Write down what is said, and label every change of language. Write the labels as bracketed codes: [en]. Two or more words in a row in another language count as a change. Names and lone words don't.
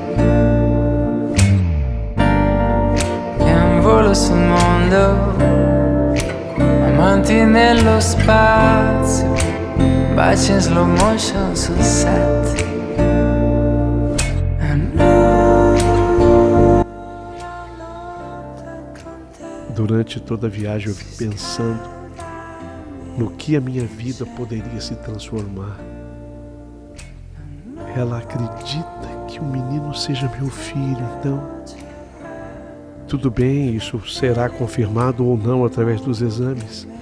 [it] E un volo sul mondo, amanti nello spazio, baci in [en] slow motion [it] sul set. [pt] Durante toda a viagem eu vim pensando no que a minha vida poderia se transformar. Ela acredita que o menino seja meu filho, então tudo bem, isso será confirmado ou não através dos exames.